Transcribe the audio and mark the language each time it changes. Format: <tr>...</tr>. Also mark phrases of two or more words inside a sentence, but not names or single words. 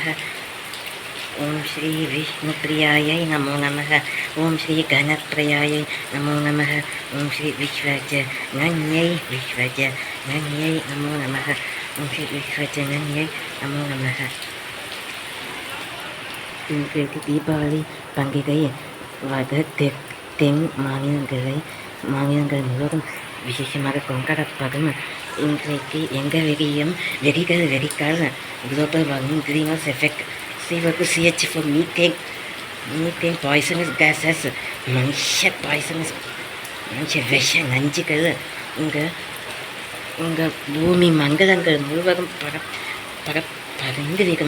<sa>ओम श्री विष्णुप्रियायै नमो नमः. ओम श्री गणप्रियायै नमो नमः. ओम श्री विश्वजनन्यै नमो नमः. ओम श्री विश्वजनन्यै नमो नमः.</sa> <ta>இன்றைக்கு தீபாவளி பண்டிகை வட தென் மாநிலங்கள் முழுவதும் விசேஷமாக கொண்டாடப்படும். இன்றைக்கு எங்கள் வெடிகள் வெடிக்கால்</ta> <en>global warming green house effect CO2 CH4 methane poisonous gases</en> <ta>மனுஷ விஷ நஞ்சுகள் உங்கள் பூமி மண்டலங்கள் முழுவதும் பறந்து விடும்.</ta>